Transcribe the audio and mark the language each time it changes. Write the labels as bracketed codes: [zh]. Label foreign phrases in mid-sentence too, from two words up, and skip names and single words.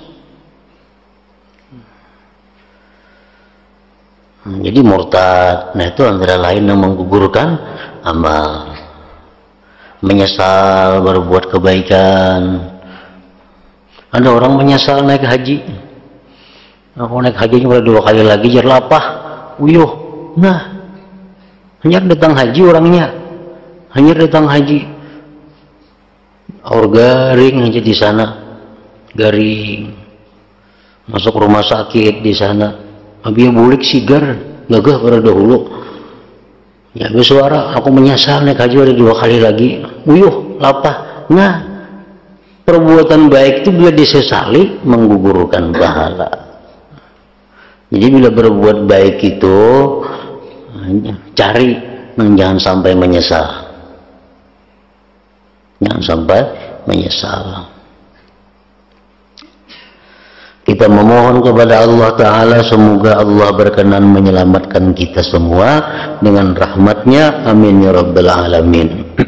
[id] Jadi murtad, nah itu antara lain yang menggugurkan amal. Menyesal berbuat kebaikan. Ada orang menyesal naik haji. [bjn] Aku naik hajinya udah 2 kali lagi jar lapah, uyuh. [id] Nah, hanya datang haji orangnya, hanya datang haji. [bjn] Aur garing aja di sana, garing. [id] Masuk rumah sakit di sana. [bjn] Abi bulik sigar, gagah pada dahulu. [id] Ya bersuara, aku menyesal naik haji ada 2 kali lagi, [bjn] uyuh lapah. [id] Nah, perbuatan baik itu bila disesali menggugurkan pahala. Jadi bila berbuat baik itu cari, jangan sampai menyesal, jangan sampai menyesal. Kita memohon kepada Allah Ta'ala semoga Allah berkenan menyelamatkan kita semua dengan rahmatnya, [ar] آمين يا رب العالمين.